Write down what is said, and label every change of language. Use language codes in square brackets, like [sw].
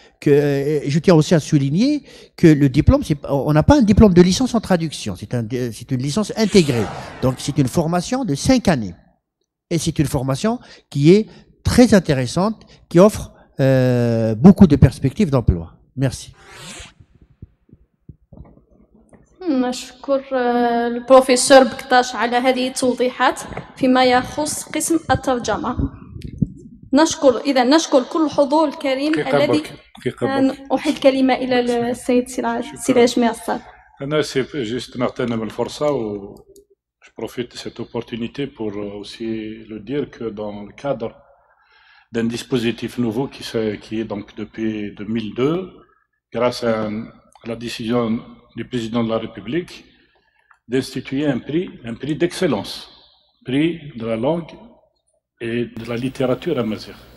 [fr] je tiens aussi à souligner que le diplôme, on n'a pas un diplôme de licence en traduction, c'est une licence intégrée. Donc c'est une formation de 5 années. Et c'est une formation qui est très intéressante, qui offre beaucoup de perspectives d'emploi. Merci. [ar] نشكر البروفيسور بكتاش على هذه التوضيحات فيما يخص قسم الترجمة. نشكر كل الحضور الكريم الذي أحيل الكلمة إلى السيد سراج ميسر. أنا [fr] juste [ar] نغتنم الفرصة و [fr] je profite de cette opportunité pour aussi le dire que dans le cadre d'un dispositif nouveau qui est donc depuis 2002, grâce à la décision du président de la République d'instituer un prix d'excellence, prix de la langue et de la littérature amazigh.